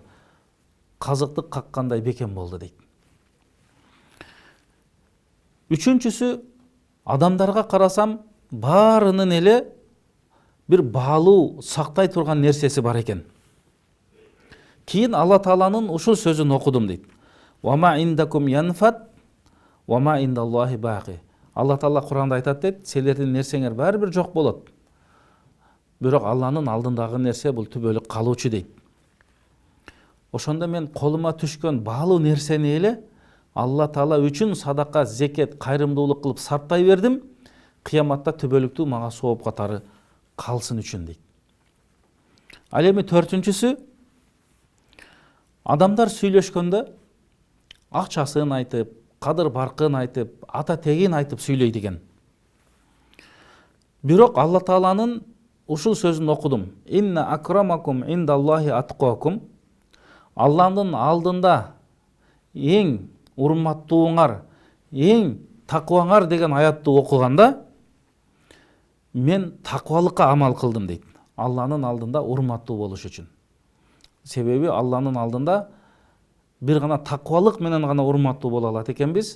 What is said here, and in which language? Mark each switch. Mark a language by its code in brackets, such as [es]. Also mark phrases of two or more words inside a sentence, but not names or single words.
[ky] Казыкты каккандай бекем болду дейт. Үчүнчүсү, адамдарга карасам, баарынын эле бир баалуу, сактай турган нерсеси бар экен. Кийин Алла Тааланын ушул сөзүн окудум дейт. [ar] وما عندكم ينفد، وما عند الله باق. [ky] Алла Таала Куранда айтат дейт, силердин нерсеңер баары бир жок болот. Бирок Алланын алдындагы нерсе бул түбөлүк калуучу дейт. Ошондо мен колума түшкөн баалуу нерсени эле Алла Таала үчүн садака, зекет, кайрымдуулук кылып сарптай бердим. Кыяматта түбөлүктүү мага сооп катары калсын үчүн дейт. Ал эми төртүнчүсү, адамдар сүйлөшкөндө акчасын айтып, кадыр баркын айтып, ата тегин айтып сүйлөйт экен. Бирок Алла Тааланын ушул сөзүн окудум. [ar] إن أكرمكم عند الله أتقاكم. [ky] Алланын алдында эң урматтууңар, эң такваңар деген аятты окуганда мен таквалыкка амал кылдым дейт. Алланын алдында урматтуу болуш үчүн. Себеби Алланын алдында бир гана таквалык менен гана урматтуу боло алат экенбиз.